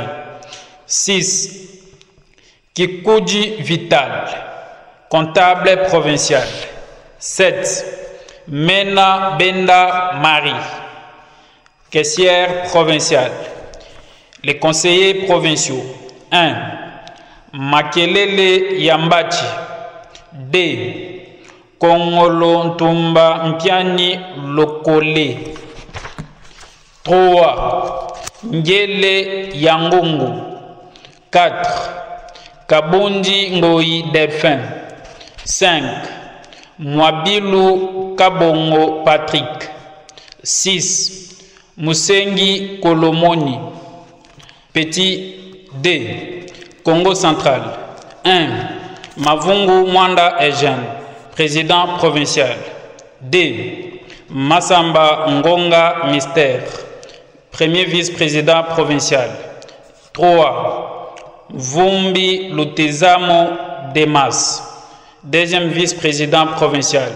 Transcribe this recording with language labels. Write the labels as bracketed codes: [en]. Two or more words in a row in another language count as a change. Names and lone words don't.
[fr] 6. Kikuji Vital, comptable provincial. 7. Mena Benda Marie, caissière provinciale. Les conseillers provinciaux. 1. Makelele Yambachi. 2. Kongolo Ntumba Mpiani Lokole. 3. Ngele Yangungu. 4. Kabundi Ngoyi Delphin. 5. Mwabilu Kabongo Patrick. 6. Musengi Kolomoni. Petit D. Congo central. 1. Mavungu Mwanda Eugène, président provincial. 2. Massamba Ngonga Mystère, premier vice-président provincial. 3. Vumbi Lutezamo Demas, deuxième vice-président provincial.